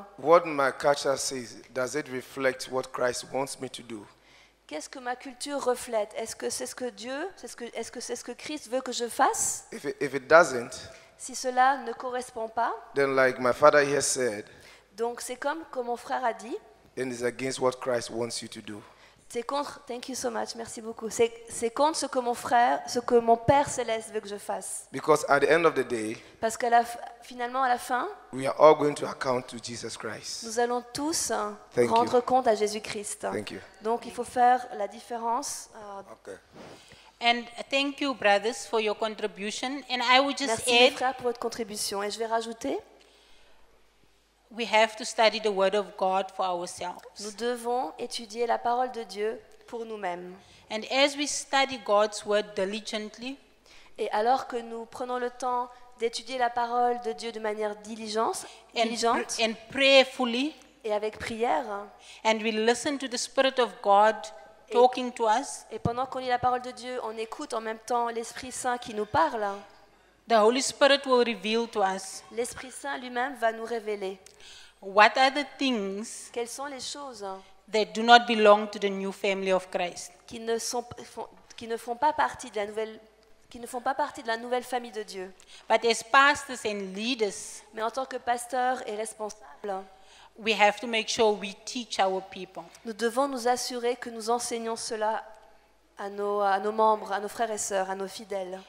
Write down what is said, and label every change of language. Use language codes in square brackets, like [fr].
[en] what my culture says, does it reflect what Christ wants me to do? [fr] qu'est-ce que ma culture reflète? Est-ce que c'est ce que Dieu, est-ce que c'est ce que Christ veut que je fasse? [en] If it doesn't, [fr] Si cela ne correspond pas, [en] then like my father here said, [fr] donc c'est comme mon frère a dit, [en] then it's against what Christ wants you to do. [fr] c'est contre, [en] thank you so much, [fr] merci beaucoup, c'est contre ce que mon Père Céleste veut que je fasse. [en] Because at the end of the day, [fr] Parce que finalement, à la fin, [en] we are all going to account to Jesus Christ. [fr] nous allons tous [en] Thank [fr] rendre [en] you. [fr] compte à Jésus-Christ. [en] Thank you. [fr] Donc il faut faire la différence. [en] Okay. And thank you, brothers, for your contribution. And I would just [fr] Merci les [en] add, [fr] frères pour votre contribution. Et je vais rajouter, [en] we have to study the word of God for ourselves. [fr] nous devons étudier la parole de Dieu pour nous-mêmes. [en] And as we study God's word diligently, [fr] Et alors que nous prenons le temps d'étudier la parole de Dieu de manière diligente [en] and prayerfully, [fr] et avec prière, [en] and we listen to the Spirit of God talking to us, [fr] et pendant qu'on lit la parole de Dieu, on écoute en même temps l'Esprit Saint qui nous parle. [en] the Holy Spirit will reveal to us [fr] L'Esprit Saint lui-même va nous révéler [en] what are the things [fr] quelles sont les choses [en] that do not belong to the new family of Christ. [fr] qui ne font pas partie de la nouvelle qui ne font pas partie de la nouvelle famille de Dieu. [en] But as pastors and leaders, [fr] Mais en tant que pasteurs et responsables, [en] we have to make sure we teach our people. [fr] nous devons nous assurer que nous enseignons cela à nos membres, à nos frères et sœurs, à nos fidèles.